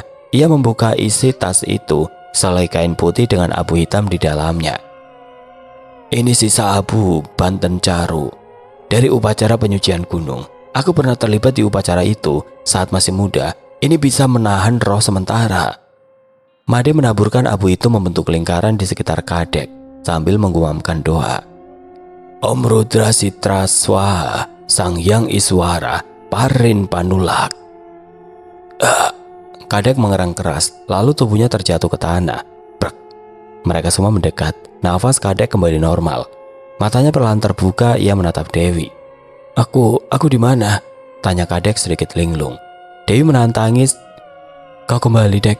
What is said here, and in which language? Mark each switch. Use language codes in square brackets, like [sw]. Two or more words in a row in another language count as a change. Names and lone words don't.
[id] Ia membuka isi tas itu, selai kain putih dengan abu hitam di dalamnya. "Ini sisa abu Banten Caru dari upacara penyucian gunung. Aku pernah terlibat di upacara itu saat masih muda. Ini bisa menahan roh sementara." Made menaburkan abu itu membentuk lingkaran di sekitar Kadek sambil menggumamkan doa. "Om Rudra Sitra Swaha, Sang Hyang Iswara, Parin Panulak." Kadek mengerang keras, lalu tubuhnya terjatuh ke tanah. Brek. Mereka semua mendekat. Nafas Kadek kembali normal. Matanya perlahan terbuka, ia menatap Dewi. Aku di mana?" tanya Kadek sedikit linglung. Dewi menahan tangis. "Kau kembali, Dek.